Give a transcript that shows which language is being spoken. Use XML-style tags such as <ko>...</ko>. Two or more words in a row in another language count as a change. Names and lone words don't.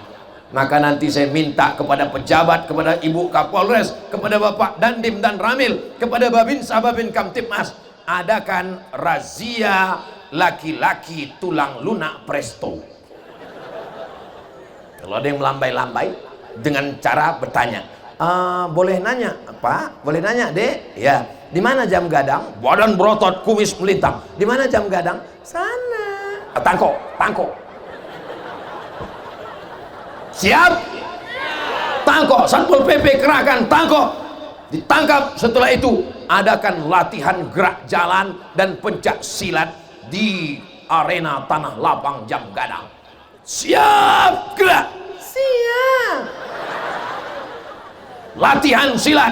<id>Maka nanti saya minta kepada pejabat, kepada Ibu Kapolres, kepada Bapak Dandim dan Ramil, kepada Babinsa Babin Kamtipmas, adakan razia laki-laki tulang lunak presto. Kalau ada yang melambai-lambai dengan cara bertanya, boleh nanya Pak? Boleh nanya Dek? Ya. Di mana Jam Gadang? Badan berotot, kumis melintang. Di mana Jam Gadang? Sana.</id> <min>Tangkok, tangkok.</min> <id>Siap? Tangkok, Satpol PP kerahkan, tangkok. Ditangkap. Setelah itu adakan latihan gerak jalan dan pencak silat di arena tanah lapang Jam Gadang. Siap, gerak. Siap. Latihan silat.</id>